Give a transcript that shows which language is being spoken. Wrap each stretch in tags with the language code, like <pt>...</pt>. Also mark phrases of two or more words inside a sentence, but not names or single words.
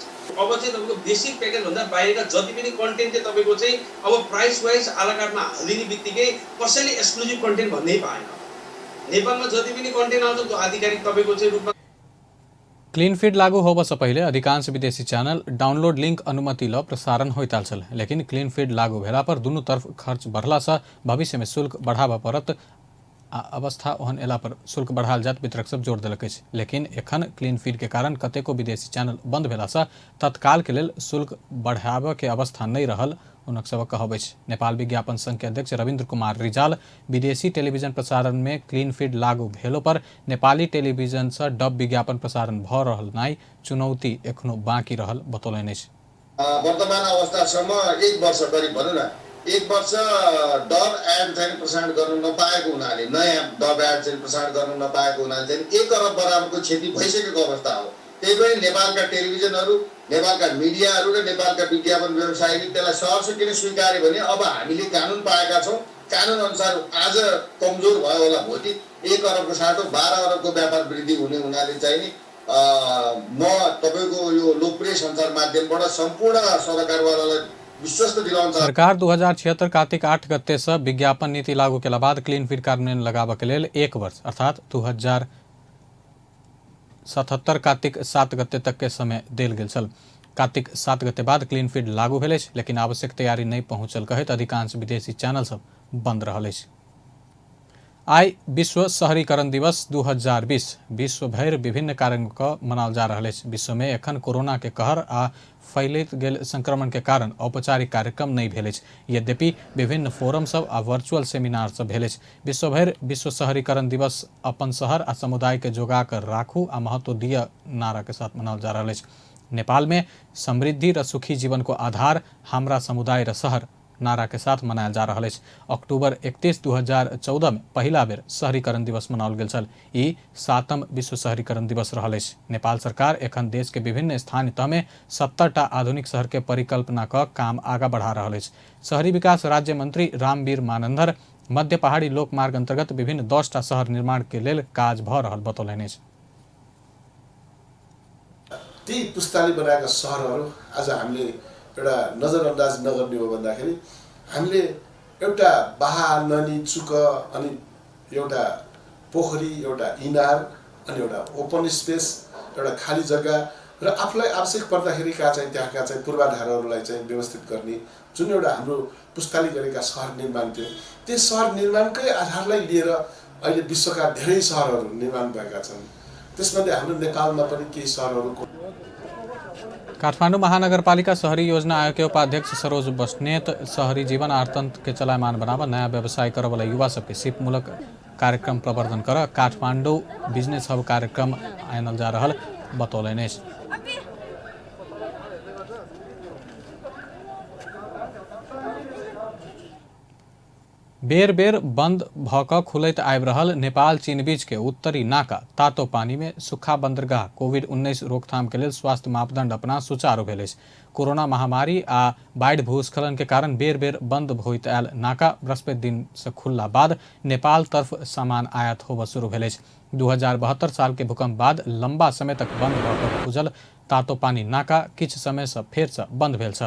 <ne>अब चाहिँ तपाईँको</ne> <en>basic packageभन्दा</en> <ne>बाहिरका जति पनि कन्टेन्ट चाहिँ तपाईँको चाहिँ अब</ne> <en>price wise</en> <ne>आलाकाटमा हालिदिने बित्तिकै कसैले</ne> <en>exclusive content</en> <ne>भन्नै पाएन। नेपालमा जति पनि कन्टेन्ट आउँछ त्यो आधिकारिक तपाईँको चाहिँ रूपमा।</ne> <en>clean feed</en> <mai>लागू होबऽ से पहले अधिकांश विदेशी चैनल डाउनलोड लिंक अनुमति ल प्रसारण होइत आयल छल, लेकिन</mai> <en>clean feed</en> <mai>लागू भेला पर दुनू तरफ खर्च बढ़ला से भविष्य में शुल्क बढ़ाबऽ पड़त आ अवस्था ओहन एला पर शुल्क बढ़ाल जात वितरक सब जोर देलक अछि। लेकिन एखन</mai> <en>clean feed</en> <mai>के कारण कतेको विदेशी चैनल बंद भेला से तत्काल के लेल शुल्क बढ़ाबऽ के अवस्था नहीं रहल हुनक सबक कहब अछि। नेपाल विज्ञापन संघ के अध्यक्ष रविन्द्र कुमार रिजाल विदेशी टेलीविजन प्रसारण में</mai> <en>clean feed</en> <mai>लागू भेलो पर नेपाली टेलीविजन से डब विज्ञापन प्रसारण भ रहल नाई चुनौती एखनो बाँकी रहल बतौलनि अछि।</mai> <ne>वर्तमान अवस्थासम्म 1 वर्ष करिब भनौँ न 1 वर्ष</ne> <en>dub ad</en> <ne>चाहिँ प्रसारण गर्न नपाएको हुनाले, नयाँ</ne> <en>dub ad</en> <ne>चाहिँ प्रसारण गर्न नपाएको हुनाले चाहिँ 1 अरब बराबरको क्षति भइसकेको अवस्था हो। त्यही पनि नेपालका टेलिभिजनहरू, नेपालका मिडियाहरू र नेपालका विज्ञापन व्यवसायीले त्यसलाई सहर्ष किन स्वीकारे भने अब हामीले कानुन पाएका छौँ, कानुन अनुसार आज कमजोर भयो होला भोलि 1 अरबको साटो 12 अरबको व्यापार वृद्धि हुने हुनाले चाहिँ म तपाईको यो लोकप्रिय सञ्चार माध्यमबाट सम्पूर्ण सरकारवालालाई विश्वस्त दिलाउन चाहन्छु।</ne> <mai>सरकार 2076 कार्तिक 8 गते से विज्ञापन नीति लागू केला बाद</mai> <en>clean feed</en> <mai>कार्यान्वयन लगाबऽ के लेल 1 वर्ष अर्थात 2077 कार्तिक 7 गते तक के समय देल गेल छल। कार्तिक 7 गते बाद</mai> <en>clean feed</en> <mai>लागू भेल अछि, लेकिन आवश्यक तैयारी नहीं पहुंचल कहैत अधिकांश विदेशी चैनल सब बंद रहल अछि। आई विश्व शहरीकरण दिवस 2020 विश्व भर विभिन्न कार्यक्रम मनाओल जा रहा है। विश्व में एखन कोरोना के कहर आ फैलैत गेल संक्रमण के कारण औपचारिक कार्यक्रम नहीं भेल अछि। यद्यपि विभिन्न फोरम सब आ वर्चुअल सेमिनार सब भेल अछि। विश्व भर विश्व शहरीकरण दिवस अपन शहर आ समुदाय के जोगा कर राखू आ महत्व दिया नारा के साथ मनाओल जा रहा है। नेपाल में समृद्धि र सुखी जीवन को आधार हमरा समुदाय र शहर नारा के साथ मनायल जा रहा है। अक्टूबर 31, 2014 में पहला बेर शहरीकरण दिवस मनाओल गेल छल। ई 7म विश्व शहरीकरण दिवस रहल अछि। नेपाल सरकार एखन देश के विभिन्न स्थानीय तह में 70टा आधुनिक शहर के परिकल्पना क काम आगा बढ़ा रहल अछि। शहरी विकास राज्य मंत्री रामवीर मानंदर मध्य पहाड़ी लोकमार्ग अंतर्गत विभिन्न 10टा शहर निर्माण के लेल काज भ रहल बतौलनि अछि।</mai> <ne>ती पुस्ताले बनाएका सहरहरू आज हामीले एउटा नजरअन्दाज नगर्ने हो भन्दाखेरि हामीले एउटा बाहा नदी चुक अनि एउटा पोखरी एउटा इनार अनि एउटा</ne> <en>open space</en> <ne>एउटा खाली जग्गा र आफूलाई आवश्यक पर्दाखेरिका चाहिँ त्यहाँका चाहिँ पूर्वाधारहरूलाई चाहिँ व्यवस्थित गर्ने जुन एउटा हाम्रो पुस्ताले गरेका सहर निर्माण थियो त्यो सहर निर्माणकै आधारलाई लिएर अहिले विश्वका धेरै सहरहरू निर्माण भएका छन्। त्यसमध्ये हाम्रो नेपालमा पनि केही सहरहरूको</ne> <mai>काठमाडौँ महानगरपालिका शहरी योजना आयोग के उपाध्यक्ष सरोज बस्नेत शहरी जीवन अर्थतंत्र के चलायमान बनावा नया व्यवसाय करे वाला युवा सबके सिपमूलक कार्यक्रम प्रवर्धन कर काठमाडौँ</mai> <en>business hub</en> <mai>कार्यक्रम आनल जा रहल बतौलनि अछि। बेर बेर बंद भक खुलैत आबि रहल नेपाल चीन बीच के उत्तरी नाका तातो पानी में सुखा बंदरगाह कोविड-19 रोकथाम के लेल स्वास्थ्य मापदंड अपना सुचारू भेल अछि। कोरोना महामारी आ बाढ़ि भूस्खलन के कारण बेर बेर बंद होइत आयल नाका बृहस्पति दिन से खुलला बाद नेपाल तरफ सामान आयात होबऽ शुरू भेल अछि। 2072 साल के भूकंप बाद लंबा समय तक बंद भऽ खुजल तातो पानी नाका किछ समय से फेर से बंद भेल छल।</mai>